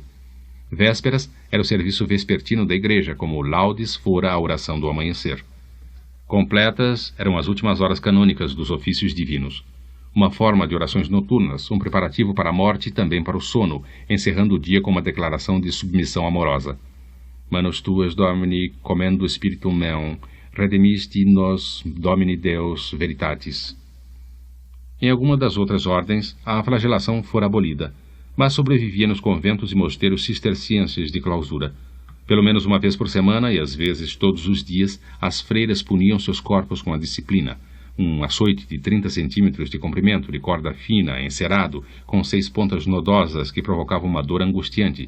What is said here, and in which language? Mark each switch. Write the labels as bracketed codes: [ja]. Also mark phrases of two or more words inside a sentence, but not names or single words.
[pt] Vésperas era o serviço vespertino da igreja, como laudes fora a oração do amanhecer. Completas eram as últimas horas canônicas dos ofícios divinos. Uma forma de orações noturnas, um preparativo para a morte e também para o sono, encerrando o dia com uma declaração de submissão amorosa. [la] Manos tuas, Domini, comendo spiritum meum, redemisti nos, Domini Deus, veritatis. [pt] Em alguma das outras ordens, a flagelação fora abolida, mas sobrevivia nos conventos e mosteiros cistercienses de clausura. Pelo menos uma vez por semana, e às vezes todos os dias, as freiras puniam seus corpos com a disciplina. Um açoite de 30 centímetros de comprimento, de corda fina, encerado, com 6 pontas nodosas que provocavam uma dor angustiante.